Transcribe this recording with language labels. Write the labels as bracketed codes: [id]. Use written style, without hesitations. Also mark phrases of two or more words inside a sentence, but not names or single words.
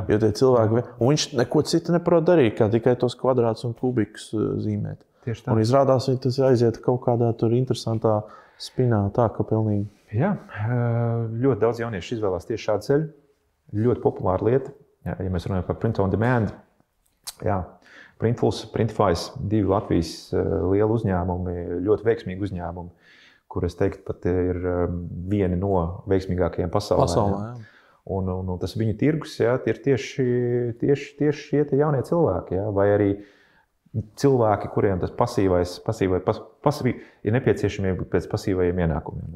[lv] Jo tie cilvēki, un viņš neko citu neprot darīt, kā tikai tos kvadrātus un kubikus zīmēt. Tieši tā. Un izrādās, tas aiziet kaut kādā tur interesantā spinā, tā ka pilnīgi. Jā, ļoti daudz jauniešu izvēlās tieši šādu ceļu. Ļoti populāra lieta, ja mēs runājam par [en] print on demand. [lv] Jā, Printfuls, Printifys, 2 Latvijas lieli uzņēmumi, ļoti veiksmīgi uzņēmumi, kur es teiktu pat ir vieni no veiksmīgākajiem pasaulē. Jā. Un tas viņu tirgus, jā, ir tieši šie jaunie cilvēki, jā, vai arī cilvēki, kuriem tas pasīvais ir nepieciešamība pēc pasīvajiem ienākumiem.